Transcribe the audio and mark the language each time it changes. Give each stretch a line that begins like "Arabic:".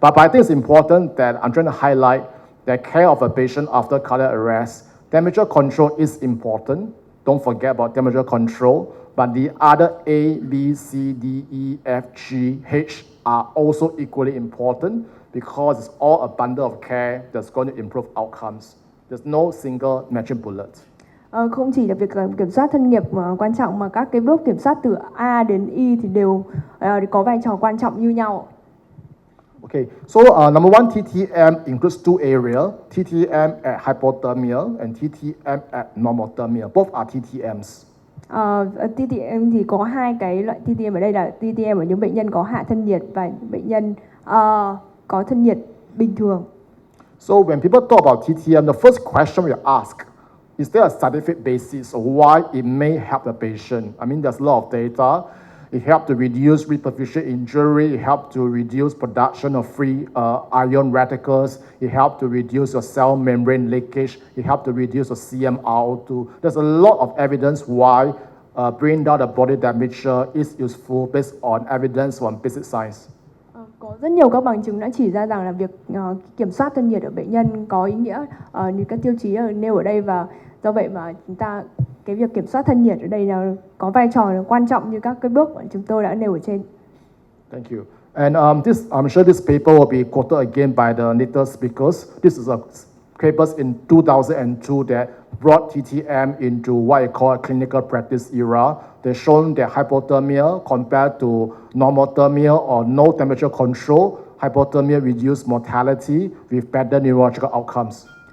English: But I think it's important that I'm trying to highlight that care of a patient after cardiac arrest, temperature control is important. Don't forget about temperature control. But the other A, B, C, D, E, F, G, H are also equally important because it's all a bundle of care that's going to improve outcomes. There's no single magic bullet.
Vietnamese: Không chỉ là việc kiểm soát thân nhiệt quan trọng, mà các cái bước kiểm soát từ A đến Y thì đều có vai trò quan trọng như nhau.
English: Okay, so number one, TTM includes two areas, TTM at hypothermia and TTM at normothermia. Both are TTMs.
Vietnamese: TTM thì có hai cái loại TTM ở đây là TTM ở những bệnh nhân có hạ thân nhiệt và bệnh nhân có thân nhiệt bình thường.
English: So when people talk about TTM, the first question we ask, is there a scientific basis of why it may help the patient? I mean, there's a lot of data. It helps to reduce reperfusion injury. It helps to reduce production of free ion radicals. It helps to reduce your cell membrane leakage. It helps to reduce your CMRO2. There's a lot of evidence why bringing down the body temperature is useful based on evidence from basic science.
Vietnamese: Có rất nhiều các bằng chứng đã chỉ ra rằng là việc kiểm soát thân nhiệt ở bệnh nhân có ý nghĩa như các tiêu chí nêu ở đây, và do vậy mà cái việc kiểm soát thân nhiệt ở đây là có vai trò quan trọng như các cái bước mà chúng tôi đã nêu ở trên.
English: Thank you. And I'm sure this paper will be quoted again by the later speakers. This is a paper in 2002 that brought TTM into what I call a clinical practice era. They shown that hypothermia compared to normothermia or no temperature control, hypothermia reduced mortality with better neurological outcomes.